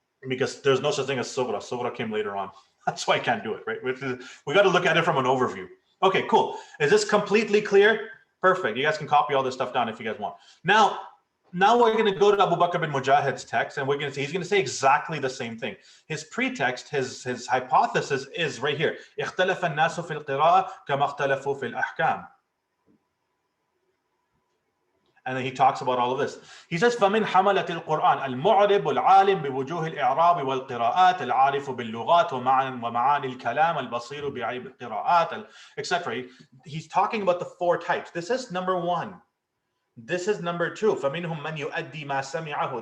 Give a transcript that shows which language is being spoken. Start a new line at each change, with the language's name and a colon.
English: because there's no such thing as sughra. Sughra came later on. That's why I can't do it, right? We got to look at it from an overview. Okay, cool. Is this completely clear? Perfect. You guys can copy all this stuff down if you guys want. Now we're going to go to Abu Bakr bin Mujahid's text, and we're going to say, he's going to say exactly the same thing. His pretext, his hypothesis is right here.
Arabic: اختلف الناس في القراءة كما اختلفوا في الأحكام.
English: And then he talks about all of this. He says,
Arabic: فَمِنْ حَمَلَةِ الْقُرْآنِ الْمُعْرِبُ الْعَالِمُ بِوُجُوهِ الْإِعْرَابِ وَالْقِرَاءَاتِ الْعَارِفُ بِاللُّغَاتِ وَمَعَانِي الْكَلَامِ الْبَصِيرُ بِعَيْبِ الْقِرَاءَاتِ, etc.
English: He's talking about the 4 types. This is number 1. This is number 2.
Arabic: فَمِنْهُمْ مَنْ يُؤَدِّي مَا سَمِعَهُ.